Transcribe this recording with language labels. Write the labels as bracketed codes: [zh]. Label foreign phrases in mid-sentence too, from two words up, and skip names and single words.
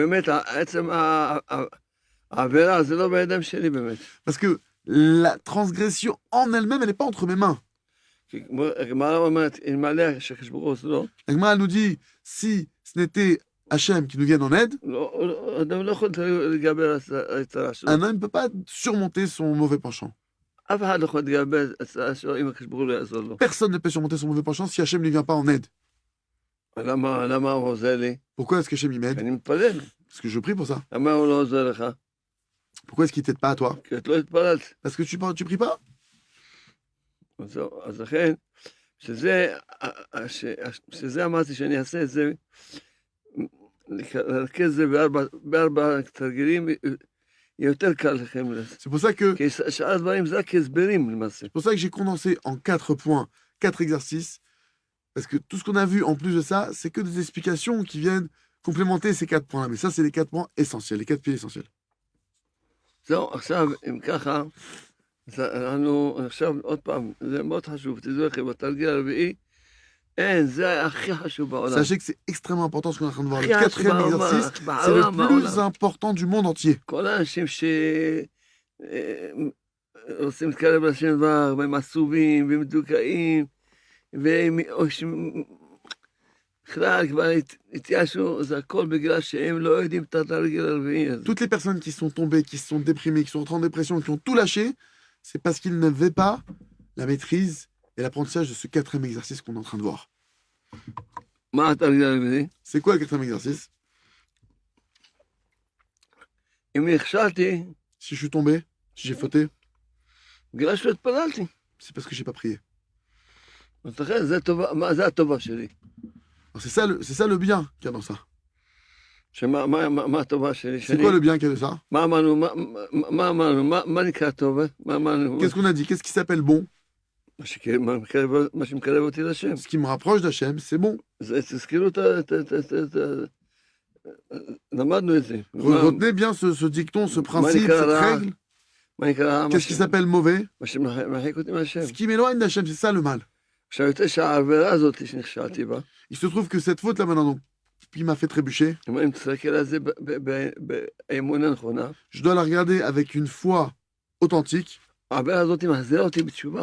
[fr] Parce que la transgression en elle-même, elle n'est pas entre mes mains. La Gemara nous dit, si ce n'était Hachem qui nous vienne en aide, un homme ne peut pas surmonter son mauvais penchant. [he] אף אחד לא יכול להתגבר על הצעה שלו אם הקדוש ברוך הוא לא יעזור לו. [fr] Personne ne peut surmonter son mauvais penchant si Hachem ne lui vient pas en aide. [he] למה הוא עוזר לי? [fr] Pourquoi est-ce qu'Hachem y m'aide? [he] אני מתפלל. [fr] Parce que je prie pour ça. [he] למה הוא לא עוזר לך? [fr] Pourquoi est-ce qu'il t'aide pas à toi? [he] כי את לא התפללת. [fr] Parce que tu pries pas. [he] אז זהו, אז לכן, שזה אמרתי שאני אעשה את זה, לרכז את זה בארבע תרגילים, יהיה יותר קל לכם. [fr] C'est pour ça que [he] כי שאר הדברים זה רק הסברים למעשה. [fr] C'est pour ça que j'ai condensé en 4 points, 4 exercices. Parce que tout ce qu'on a vu en plus de ça, c'est que des explications qui viennent complémenter ces 4 points-là. Mais ça, c'est les 4 points essentiels, les 4 piliers essentiels. [he] זהו, עכשיו, אם ככה, אז אנחנו עכשיו עוד פעם, זה מאוד חשוב, תדעו לכם, בתרגיל הרביעי, אין, זה הכי חשוב בעולם. [fr] Sachez que c'est extrêmement important ce qu'on est en train de voir. Le [he] הכי [fr] 4e [he] חשוב [fr] exercice, [he] בעולם, [fr] c'est le [he] בעולם. [fr] plus important du monde entier. [he] כל האנשים רוצים להתקרב לשם דבר, והם עצובים, והם מדוכאים, והם בכלל כבר התייאשו, זה הכל בגלל שהם לא יודעים את התרגיל הרביעי הזה. [fr] Toutes les personnes qui sont tombées, qui sont déprimées, qui sont entrées en dépression, qui ont tout lâché, c'est parce qu'ils n'avaient pas la maîtrise et l'apprentissage de ce 4e exercice qu'on est en train de voir. [he] מה התרגיל הרביעי? [fr] C'est quoi le 4e exercice? [he] אם נכשלתי, [fr] Si je suis tombé, si j'ai fauté, [he] בגלל שלא התפללתי. [fr] c'est parce que j'ai pas prié. [he] אז לכן, זה הטובה שלי. [fr] Alors c'est ça le bien qu'il y a dans ça. [he] מה הטובה שלי? [fr] C'est quoi le bien qu'il y a de ça? [he] מה אמרנו? מה נקרא טובה? מה אמרנו? [fr] Qu'est-ce qu'on a dit? Qu'est-ce qui s'appelle bon? [he] מה שמקרב אותי לשם. [fr] Ce qui me rapproche d'Hachem, c'est bon. [he] תזכירו למדנו את זה. [fr] Retenez bien ce dicton, ce principe, cette règle. [he] מה נקרא? [fr] Qu'est-ce qui s'appelle mauvais? [he] מה שמרחיק אותי מהשם. [fr] Ce qui m'éloigne d'Hachem, c'est ça le mal. [he] עכשיו, יותר שהעבירה הזאת שנכשלתי בה, [fr] Il se trouve que cette faute-là maintenant, donc, qui m'a fait trébucher, [he] אם תסתכל על זה באמונה נכונה, [fr] je dois la regarder avec une foi authentique. [he] העבירה הזאת מחזירה אותי בתשובה.